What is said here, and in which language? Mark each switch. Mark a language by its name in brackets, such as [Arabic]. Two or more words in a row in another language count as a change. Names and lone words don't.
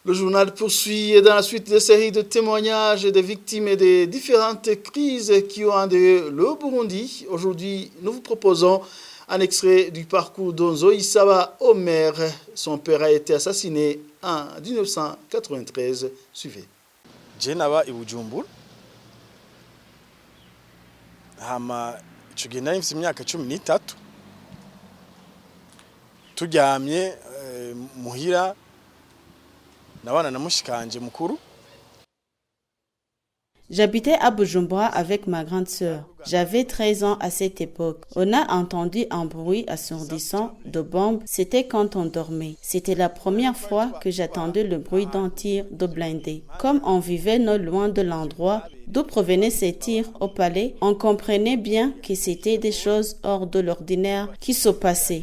[French] Le journal poursuit dans la suite des séries de témoignages des victimes des différentes crises qui ont endeuillé le Burundi. Aujourd'hui, nous vous proposons un extrait du parcours d'Onzo-Isaba Omer. Son père a été assassiné en 1993. Suivez. [Rundi] Jenaba i Bujumbura. Hama tugenda n'imfise imyaka 13. Turyamye muhira nabana na mushikanje mukuru. [French] J'habitais à Bujumbura avec ma grande sœur. J'avais 13 ans à cette époque. On a entendu un bruit assourdissant de bombes. C'était quand on dormait. C'était la première fois que j'entendais le bruit d'un tir de blindé. Comme on vivait non loin de l'endroit d'où provenaient ces tirs au palais, on comprenait bien que c'était des choses hors de l'ordinaire qui se passaient.